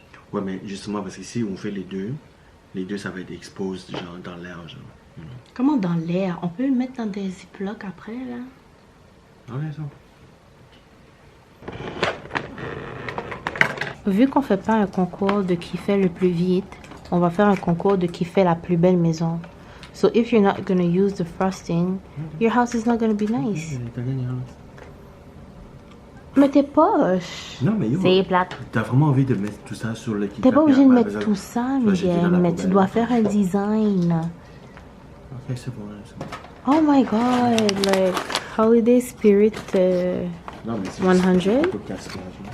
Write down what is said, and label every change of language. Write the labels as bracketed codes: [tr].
[fr] Ouais, mais justement, parce qu'ici, on fait les deux, ça va être exposed, genre, dans l'air, genre. [en] You know? [fr] Comment dans l'air? On peut le mettre dans des ziplocs après, là? Ah ouais, ça. Vu qu'on fait pas un concours de qui fait le plus vite, on va faire un concours de qui fait la plus belle maison. [en] So if you're not gonna use the frosting, your house is not gonna be nice. [fr] T'as gagné, hein. Mais t'es poche. Non, mais yo, C'est plate. t'as vraiment envie de mettre tout ça sur le kit. T'es pas obligé de mettre tout ça, Miguel, mais tu dois faire un design. Ok, c'est bon, c'est bon. [en] Oh my god, like holiday spirit [fr] Non, mais c'est 100. beaucoup de gaspillage, hein.